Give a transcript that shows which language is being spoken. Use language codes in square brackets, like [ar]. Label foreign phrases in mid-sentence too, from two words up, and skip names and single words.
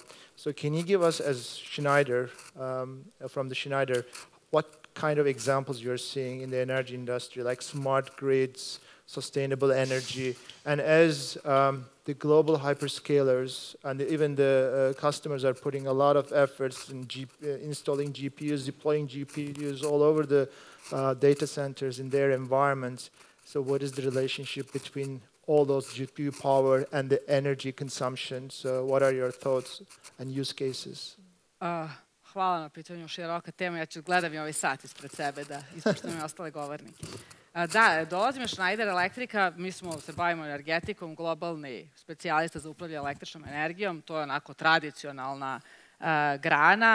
[en] So can you give us, as Schneider, from the Schneider, what kind of examples you're seeing in the energy industry, like smart grids, sustainable energy, and as the global hyperscalers and even the customers are putting a lot of efforts in installing GPUs, deploying GPUs all over the data centers in their environments. So what is the relationship between all those GPU power and the energy consumption? So what are your thoughts and use cases? [sr] Hvala na pitanju, široka tema. Ja ću gledam i ovaj sat ispred sebe da ispoštujem ostale govornike. Da, dolazim iz Schneider Electrica, mi se bavimo energetikom, globalni specijalista za upravljanje električnom energijom, to je onako tradicionalna grana.